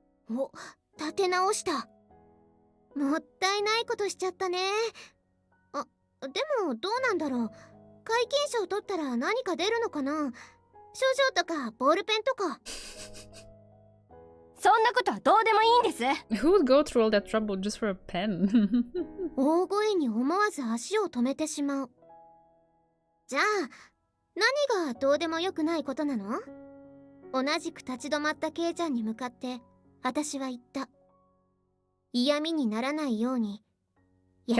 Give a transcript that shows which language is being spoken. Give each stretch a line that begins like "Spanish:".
Japanese: お、立て直した。もったいないことしちゃったね。でもどうなんだろう。皆勤賞取ったら何か出るのかな。賞状とかボールペンとか。そんなことはどうでもいいんです。
English: Who would go through all that trouble just for a pen?
Japanese: 大声に思わず足を止めてしまう。じゃあ何がどうでもよくないことなの？同じく立ち止まったケイちゃんに向かって私は言った。嫌味にならないように優し